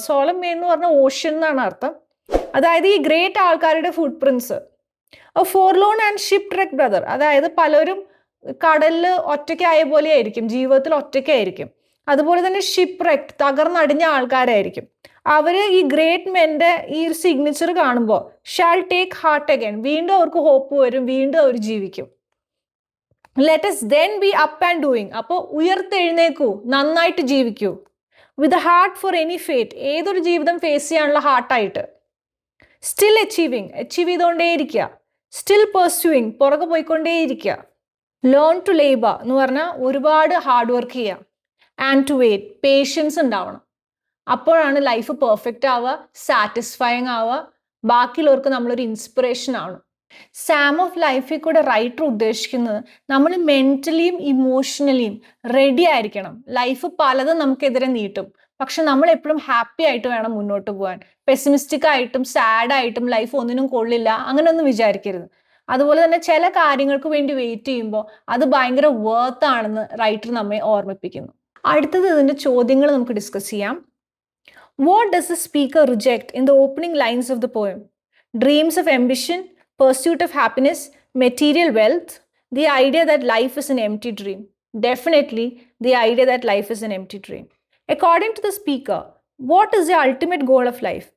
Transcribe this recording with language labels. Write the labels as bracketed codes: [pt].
[ml] സോളം main എന്ന് പറഞ്ഞാൽ ocean എന്നാണ് അർത്ഥം. അതായത് ഈ ഗ്രേറ്റ് ആൾക്കാരുടെ ഫുട് prints. [en] Forlorn and shipwreck brother. [ml] അതായത് പലരും കടലിൽ ഒറ്റയ്ക്കായ പോലെ ആയിരിക്കും, ജീവിതത്തിൽ ഒറ്റയ്ക്കായിരിക്കും. അതുപോലെ തന്നെ ഷിപ്പ്റെക്ട്, തകർന്നടിഞ്ഞ ആൾക്കാരായിരിക്കും. അവർ ഈ ഗ്രേറ്റ് മെൻ്റെ ഈ ഒരു സിഗ്നേച്ചർ കാണുമ്പോൾ [en] shall take heart again, [ml] വീണ്ടും അവർക്ക് ഹോപ്പ് വരും, വീണ്ടും അവർ ജീവിക്കും. [en] let us then be up and doing, [ml] അപ്പോൾ ഉയർത്തെഴുന്നേക്കൂ, നന്നായിട്ട് ജീവിക്കൂ. [en] with heart for any fate, [ml] ഏതൊരു ജീവിതം ഫേസ് ചെയ്യാനുള്ള ഹാർട്ടായിട്ട്. [en] still achieving, [ml] achieve ചെയ്തുകൊണ്ടേയിരിക്കുക. [en] still pursuing, [ml] പുറകെ പോയിക്കൊണ്ടേയിരിക്കുക. [en] learn to labour [ml] എന്ന് പറഞ്ഞാൽ ഒരുപാട് ഹാർഡ് വർക്ക് ചെയ്യുക. [en] and to wait, [ml] പേഷ്യൻസ് ഉണ്ടാവണം. അപ്പോഴാണ് ലൈഫ് പെർഫെക്റ്റ് ആവുക, സാറ്റിസ്ഫൈങ് ആവുക, ബാക്കിയുള്ളവർക്ക് നമ്മളൊരു ഇൻസ്പിറേഷൻ ആവണം. സാം ഓഫ് ലൈഫിൽ കൂടെ റൈറ്റർ ഉദ്ദേശിക്കുന്നത് നമ്മൾ മെൻ്റലിയും ഇമോഷണലിയും റെഡി ആയിരിക്കണം. ലൈഫ് പലതും നമുക്കെതിരെ നീട്ടും, പക്ഷെ നമ്മൾ എപ്പോഴും ഹാപ്പി ആയിട്ട് വേണം മുന്നോട്ട് പോകാൻ. പെസിമിസ്റ്റിക് ആയിട്ടും സാഡായിട്ടും ലൈഫ് ഒന്നിനും കൊള്ളില്ല അങ്ങനെയൊന്നും വിചാരിക്കരുത്. അതുപോലെ തന്നെ ചില കാര്യങ്ങൾക്ക് വേണ്ടി വെയിറ്റ് ചെയ്യുമ്പോൾ അത് ഭയങ്കര വർത്ത് ആണെന്ന് റൈറ്റർ നമ്മെ ഓർമ്മിപ്പിക്കുന്നു. അടുത്തത് ഇതിൻ്റെ ചോദ്യങ്ങൾ നമുക്ക് ഡിസ്കസ് ചെയ്യാം. [en] What does the speaker reject in the opening lines of the poem? Dreams of ambition, pursuit of happiness, material wealth, the idea that life is an empty dream. Definitely the idea that life is an empty dream. According to the speaker, what is the ultimate goal of life?